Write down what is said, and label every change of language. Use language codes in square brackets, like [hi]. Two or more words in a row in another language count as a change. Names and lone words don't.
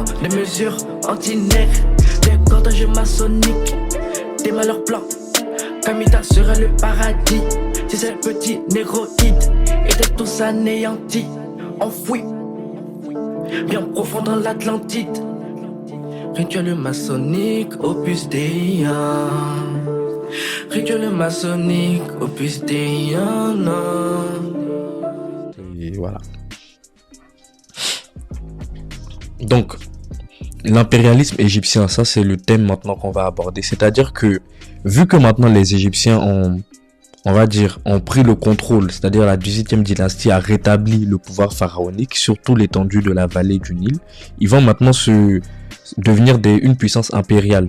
[fr] Des mesures anti-nègres, des cordages maçonniques, des malheurs blancs. Kamita serait le paradis si ces petits négroïdes étaient tous anéantis, enfouis, bien profond dans l'Atlantide. Rituel maçonnique, [la] opus Dei. [fr] Rituel maçonnique, [la] opus Dei. [fr] Et voilà. Donc, l'impérialisme égyptien, ça c'est le thème maintenant qu'on va aborder. C'est-à-dire que, vu que maintenant les Égyptiens ont, on va dire, ont pris le contrôle, c'est-à-dire la 18e dynastie a rétabli le pouvoir pharaonique sur toute l'étendue de la vallée du Nil, ils vont maintenant devenir une puissance impériale.